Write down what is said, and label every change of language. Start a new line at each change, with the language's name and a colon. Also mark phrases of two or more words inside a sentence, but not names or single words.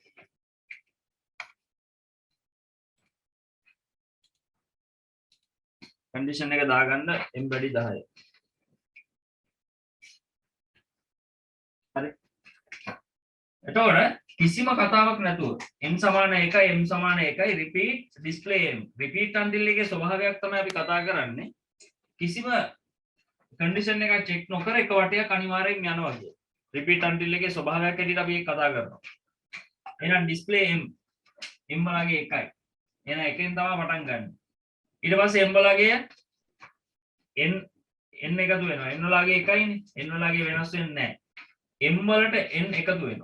Sinhala: condition එක දාගන්න m වැඩි 10. හරි. එතකොට කිසිම කතාවක් නැතුව m සමාන 1යි m සමාන 1යි
English: repeat display m repeat until
Sinhala: එකේ ස්වභාවයක් තමයි අපි කතා කරන්නේ. කිසිම condition එකක් check නොකර එක වටයක් අනිවාර්යෙන් යනවා කියන්නේ.
English: repeat until
Sinhala: එකේ ස්වභාවයක් හැටියට අපි ඒක කතා කරනවා. එහෙනම් display m m වලගේ 1යි. එහෙනම් එකෙන් තමයි පටන් ගන්න. ඊට පස්සේ m වලගේ n එකතු වෙනවා. n වලගේ එකයිනේ. n වලගේ වෙනස් වෙන්නේ නැහැ. m වලට n එකතු වෙනවා.